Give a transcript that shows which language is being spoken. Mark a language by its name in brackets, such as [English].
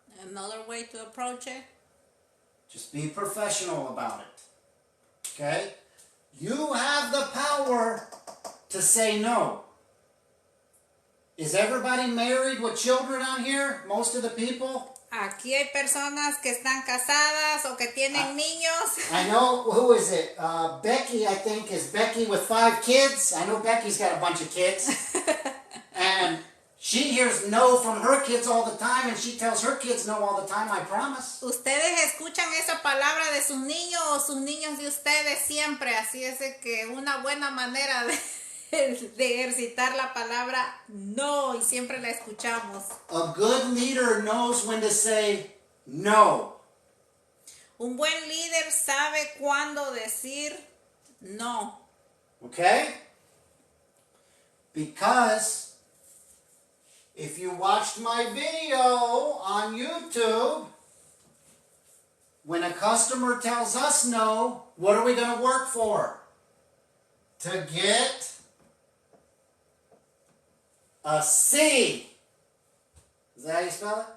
[English] Another way to approach it? Just be professional about it. Okay? You have the power to say no. Is everybody married with children on here? Most of the people? [Spanish] Aquí hay personas que están casadas o que tienen niños. [English] I know, who is it? Becky, I think, is Becky with 5 kids. I know Becky's got a bunch of kids. And she hears no from her kids all the time, and she tells her kids no all the time, I promise. [Spanish] Ustedes escuchan esa palabra de sus niños o sus niños de ustedes siempre. Así es de que una buena manera de ejercitar la palabra no, y siempre la escuchamos. [English] A good leader knows when to say no. [Spanish] Un buen líder sabe cuándo decir no. [English] Okay? Because if you watched my video on YouTube, when a customer tells us no, what are we going to work for? To get a C. Is that how you spell it?